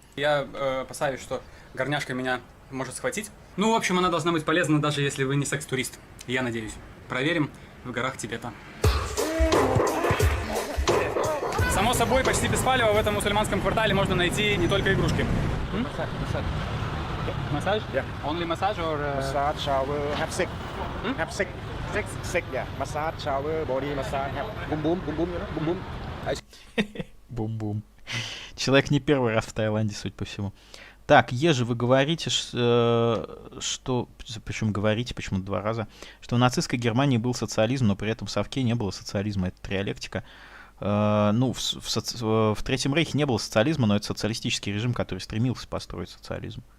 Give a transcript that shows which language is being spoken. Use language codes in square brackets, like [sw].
[ru] Я опасаюсь, что горняшка меня может схватить. Ну, в общем, она должна быть полезна, даже если вы не секс-турист. Я надеюсь. Проверим в горах Тибета. Само собой, почти без палева в этом мусульманском квартале можно найти не только игрушки. Массаж? [en] Yeah. Only massage or... Massage, shower, have sex. Have sex. Sex, yeah. Massage, shower, body massage, have boom, you know, boom. [ru] Бум-бум. Человек не первый раз в Таиланде, судя по всему. Так, Ежи, вы говорите, что... Почему говорите, почему 2 раза? Что в нацистской Германии был социализм, но при этом в Совке не было социализма. Это триалектика. Ну, в Третьем Рейхе не было социализма, но это социалистический режим, который стремился построить социализм.